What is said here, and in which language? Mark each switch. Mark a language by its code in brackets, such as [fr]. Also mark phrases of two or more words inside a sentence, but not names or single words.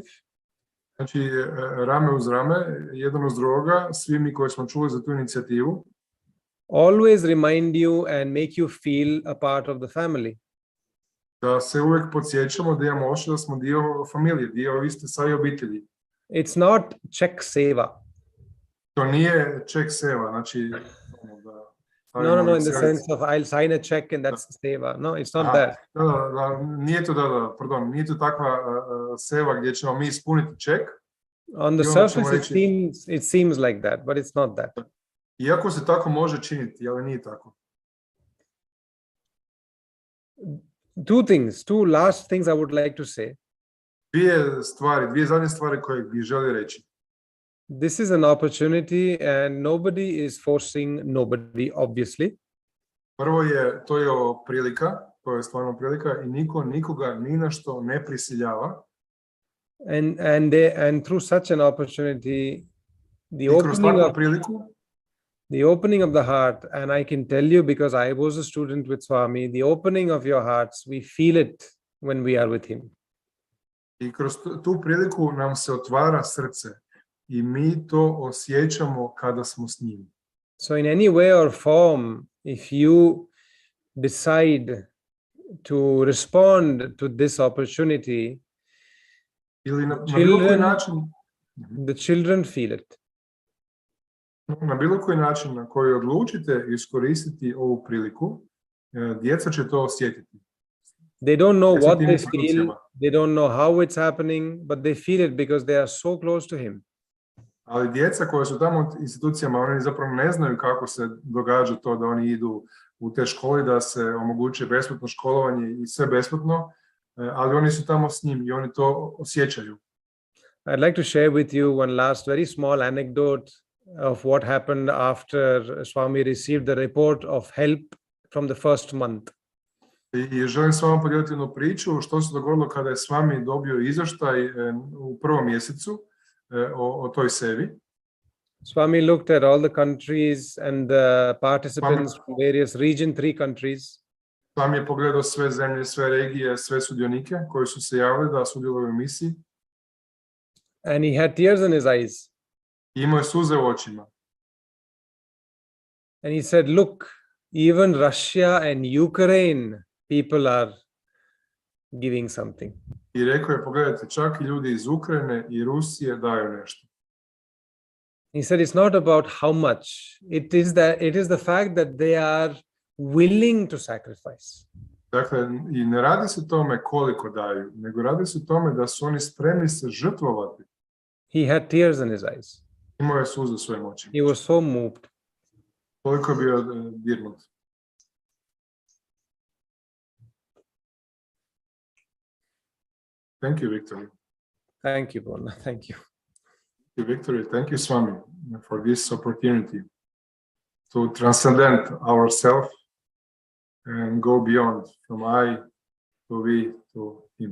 [bs] Znači, rame uz rame, jedan uz drugoga, svi mi koji smo čuli za tu inicijativu. [en] Always remind you and make you feel a part of the family. [bs] Da se uvijek podsjećamo da imamo osjećaj da smo dio familije, dio iste same obitelji. [en] It's not check seva. [bs] To nije check seva, znači... [en] No, in the sense of I'll sign a check and that's seva. No, it's not that. [bs] Nije to, nije to takva seva gdje ćemo mi ispuniti ček. [en] On the surface it seems like that, but it's not that. [bs] Iako se tako može činiti, ali nije tako. [en] Two last things I would like to say. [bs] Dvije zadnje stvari koje bih želio reći. [en] This is an opportunity and nobody is forcing nobody, obviously. [bs] Prvo to je prilika, to je stvarno prilika i niko nikoga ni na što ne prisiljava. [en] And through such an opportunity, [bs] I kroz takvu priliku, [en] the opening of the heart, and I can tell you because I was a student with Swami, the opening of your hearts, we feel it when we are with him. [bs] I kroz tu priliku nam se otvara srce i mi to osjećamo kada smo s njim. [en] So in any way or form, if you decide to respond to this opportunity, [bs] Ili na bilo koji način, [en] the children feel it. [bs] na bilo koji način na koji odlučite iskoristiti ovu priliku, djeca će to osjetiti. [en] They don't know what they feel, they don't know how it's happening, but they feel it because they are so close to him. [bs] Ali djeca koja su tamo u institucijama, oni zapravo ne znaju kako se događa to da oni idu u te škole, da se omogući besplatno školovanje i sve besplatno, ali oni su tamo s njim i oni to osjećaju. [en] I'd like to share with you one last very small anecdote of what happened after Swami received the report of help from the first month. [bs] I želim s vama podijeliti jednu priču što se dogodilo kada je Svami dobio izvještaj u prvom mjesecu o toj sevi. [en] Swami looked at all the countries and the participants from various region, 3 countries. [bs] Svami je pogledao sve zemlje, sve regije, sve sudionike koji su se javili da sudjeluju u misiji. [en] And he had tears in his eyes. [bs] I imao je suze u očima. [en] And he said, look, even Russia and Ukraine people are giving something. [bs] I rekao je, pogledajte, čak i ljudi iz Ukrajine i Rusije daju nešto. [en] He said, it's not about how much. It is the fact that they are willing to sacrifice. [bs] Dakle, i ne radi se tome koliko daju, nego radi se tome da su oni spremni se žrtvovati. [en] He had tears in his eyes. [bs] Imao je suze u svojim očima. [en] He was so moved. [bs] Koliko je bio dirnut. [en] Thank you, Victory. Thank you, Bonna. Thank you. Thank you, Victory. Thank you, Swami, for this opportunity to transcend ourselves and go beyond from I to we to him.